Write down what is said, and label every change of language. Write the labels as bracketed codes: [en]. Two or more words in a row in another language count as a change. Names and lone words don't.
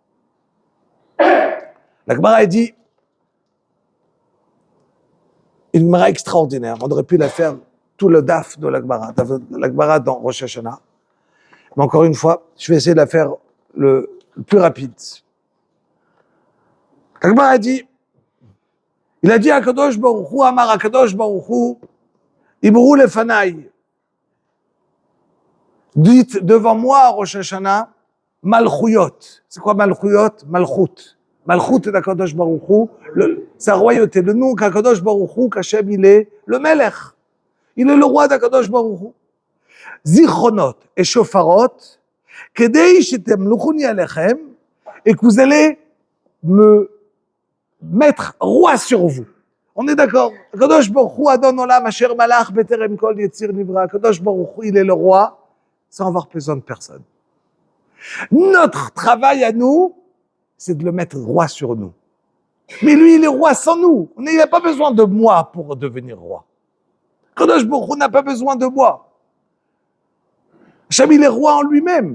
[fr] La Gemara, elle dit, une Gemara extraordinaire. On aurait pu la faire tout le daf de la Gemara dans Rosh Hashanah. Mais encore une fois, je vais essayer de la faire le plus rapide. La Gemara a dit, il a dit à [he] הקדוש ברוך הוא, אמר הקדוש ברוך הוא, אמרו לפני. [fr] Dites devant moi, Rosh Hashanah, Malchuyot. C'est quoi Malchuyot? Malchut. Malchut est d' [he] הקדוש ברוך הוא, [fr] sa royauté. Le nom qu' [he] הקדוש ברוך הוא, [fr] qu'Hachem, il est le Melech. Il est le roi d' [he] הקדוש ברוך הוא. זכרונות ושופרות, כדי שתמליכוני עליכם, [fr] et que vous allez me mettre roi sur vous. On est d'accord? [he] הקדוש ברוך הוא, אדון עולם, אשר מלך, בטרם כל יציר נברא. הקדוש ברוך הוא, [fr] il est le roi, sans avoir besoin de personne. Notre travail à nous, c'est de le mettre roi sur nous. Mais lui, il est roi sans nous. Il n'a pas besoin de moi pour devenir roi. [he] הקדוש ברוך הוא [fr] n'a pas besoin de moi. Hachem, il est roi en lui-même.